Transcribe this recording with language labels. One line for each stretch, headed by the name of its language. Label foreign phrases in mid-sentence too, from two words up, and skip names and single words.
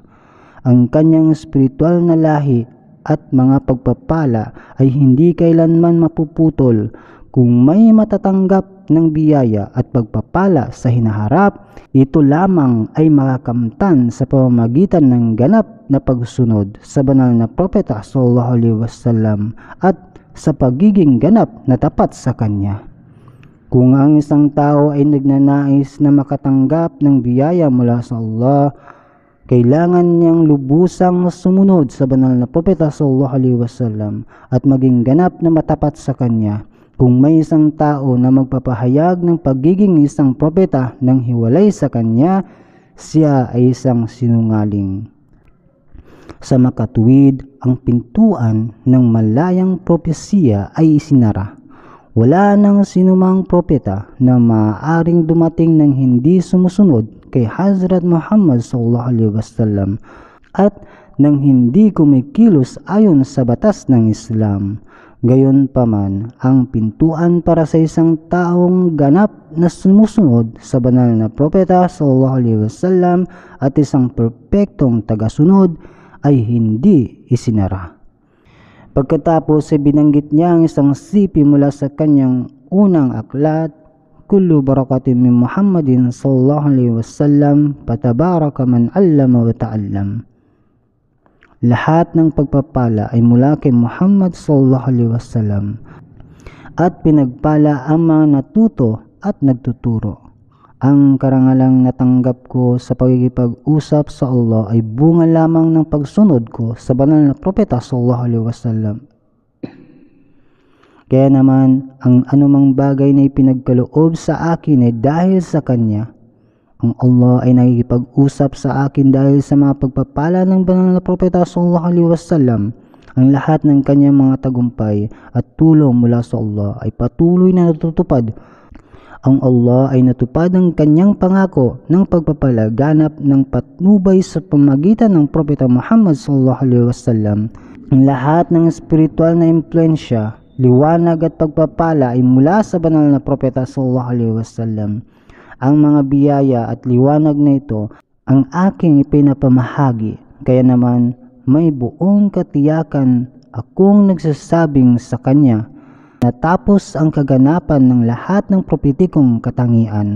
Filipino: Ang kanyang espiritual na lahi at mga pagpapala ay hindi kailanman mapuputol. Kung may matatanggap ng biyaya at pagpapala sa hinaharap, ito lamang ay makakamtan sa pamamagitan ng ganap na pagsunod sa banal na propeta
Arabic: صلى الله عليه وسلم
Filipino: at sa pagiging ganap na tapat sa kanya. Kung ang isang tao ay nagnanais na makatanggap ng biyaya mula sa Allah, kailangan niyang lubusang sumunod sa banal na propeta
Arabic: صلى الله عليه وسلم
Filipino: at maging ganap na matapat sa kanya. Kung may isang tao na magpapahayag ng pagiging isang propeta nang hiwalay sa kanya, siya ay isang sinungaling. Sa makatuwid, ang pintuan ng malayang propesiya ay isinara. Wala nang sinumang propeta na maaaring dumating ng hindi sumusunod kay Hazrat Muhammad
Arabic: صلى الله عليه وسلم
Filipino: at nang hindi kumikilos ayon sa batas ng Islam. Gayunpaman, ang pintuan para sa isang taong ganap na sumusunod sa banal na propeta
Arabic: صلى الله عليه وسلم
Filipino: at isang perpektong tagasunod ay hindi isinara. Pagkatapos ay binanggit niya ang isang sipi mula sa kanyang unang aklat,
Arabic: كل بركة من محمد صلى الله عليه وسلم فتبارك من علم وتعلم.
Filipino: Lahat ng pagpapala ay mula kay Muhammad
Arabic: صلى الله عليه وسلم
Filipino: at pinagpala ang mga natuto at nagtuturo. Ang karangalang natanggap ko sa pagkikipag-usap sa Allah ay bunga lamang ng pagsunod ko sa banal na propeta
Arabic: صلى الله عليه وسلم.
Filipino: Kaya naman, ang anumang bagay na ipinagkaloob sa akin ay dahil sa kanya. Ang Allah ay nakikipag-usap sa akin dahil sa mga pagpapala ng banal na propeta
Arabic: صلى الله عليه وسلم.
Filipino: Ang lahat ng kanyang mga tagumpay at tulong mula sa Allah ay patuloy na natutupad. Ang Allah ay natupad ang kanyang pangako ng pagpapalaganap ng patnubay sa pamagitan ng propeta Muhammad
Arabic: صلى الله عليه وسلم.
Filipino: Ang lahat ng spiritual na impluensya, liwanag at pagpapala ay mula sa banal na propeta
Arabic: صلى الله عليه وسلم.
Filipino: Ang mga biyaya at liwanag na ito ang aking ipinapamahagi. Kaya naman may buong katiyakan akong nagsasabing sa kanya, natapos ang kaganapan ng lahat ng prophetikong katangian.